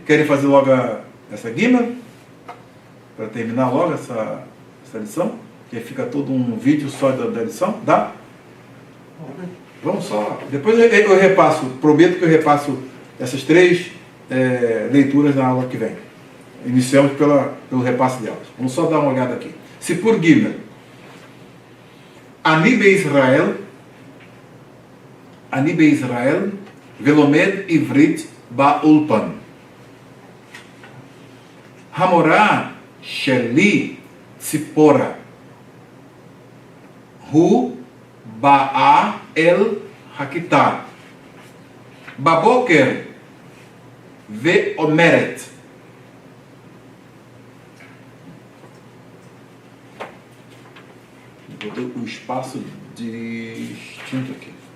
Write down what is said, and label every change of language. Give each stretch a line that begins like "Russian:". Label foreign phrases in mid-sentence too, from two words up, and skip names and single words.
Portuguese: Querem fazer logo essa guima? Para terminar logo essa lição? Que aí fica todo um vídeo só da lição? Dá? Vamos só. Depois eu repasso. Prometo que eu repasso essas 3 leituras na aula que vem. Iniciamos pelo repasse delas. Vamos só dar uma olhada aqui.
Hebrew: סיפור גימל. אני בישראל. אני בישראל. ולומד עברית באולפן. המורה שלי ציפורה. הוא באה אל הכיתה. בבוקר ואומרת.
Portuguese: Vou ter um espaço distinto aqui.